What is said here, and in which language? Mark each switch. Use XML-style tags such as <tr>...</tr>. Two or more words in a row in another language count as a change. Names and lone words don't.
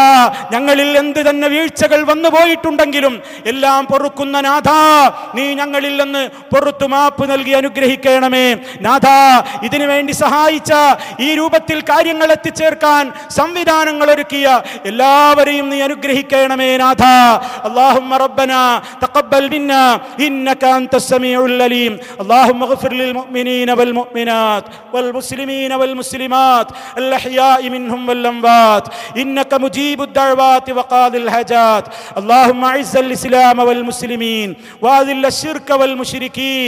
<ml>ഞങ്ങളിൽ എന്ത് തന്നെ വീഴ്ചകൾ വന്നു പോയിട്ടുണ്ടെങ്കിലും എല്ലാം പൊറുക്കുന്ന നാഥാ, നീ ഞങ്ങളിൽ നിന്ന് പൊറുത്തു മാപ്പ് നൽകി അനുഗ്രഹിക്കണമേ നാഥാ. ഇതിനു വേണ്ടി സഹായിച്ച, ഈ രൂപത്തിൽ കാര്യങ്ങൾ എത്തിച്ചേർക്കാൻ സംവിധാനങ്ങൾ ഒരുക്കിയ എല്ലാവരെയും നീ അനുഗ്രഹിക്കണമേ നാഥാ.</ml> <ar>اللهم ربنا تقبل منا إنك أنت السميع العليم. اللهم اغفر للمؤمنين والمؤمنات والمسلمين والمسلمات الأحياء منهم والأموات إنك مجيب الدعوات وقاضي الحاجات. اللهم أعز الإسلام والمسلمين وأذل الشرك والمشركين.</ar>